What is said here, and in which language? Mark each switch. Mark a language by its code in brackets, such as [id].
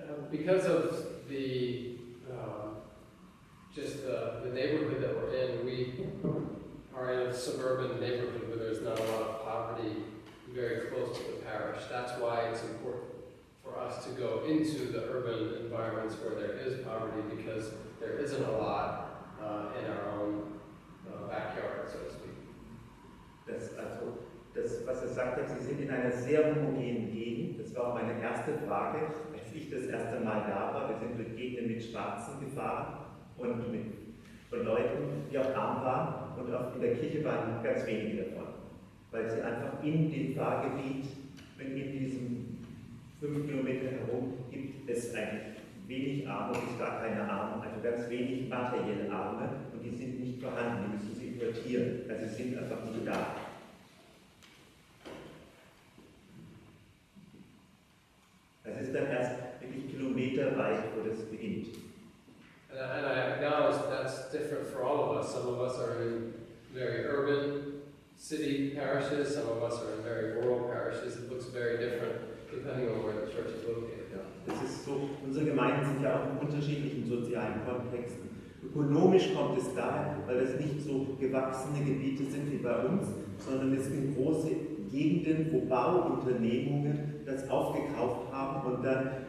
[en] Because of the the neighborhood that we're in, we are in a suburban neighborhood where there's not a lot of poverty very close to the parish. That's why it's important for us to go into the urban environments where there is poverty, because there isn't a lot in our own backyard, so to speak. [de] Das, was er sagt, Sie sind in einer sehr homogenen Gegend. Das war auch meine erste Frage, als ich das erste Mal da war. Wir sind durch Gegenden mit Schwarzen gefahren und mit Leuten, die auch arm waren, und auch in der Kirche waren ganz wenige davon. Weil sie einfach in dem Pfarrgebiet, in diesem 5 Kilometer herum, gibt es eigentlich wenig Arme, bis gar keine Arme, also ganz wenig materielle Arme, und die sind nicht vorhanden, die müssen sie importieren, also sie sind einfach nicht da. Also es ist dann erst wirklich kilometerweit, wo das beginnt. [en] And I acknowledge that's different for all of us. Some of us are in very urban city parishes, some of us are in very rural parishes. It looks very different depending on where the church is located. [de] Ja, das ist so, unsere Gemeinden sind ja auch in unterschiedlichen sozialen Kontexten. Ökonomisch kommt es daher, weil es nicht so gewachsene Gebiete sind wie bei uns, sondern es sind große Gegenden, wo Bauunternehmungen das aufgekauft haben und dann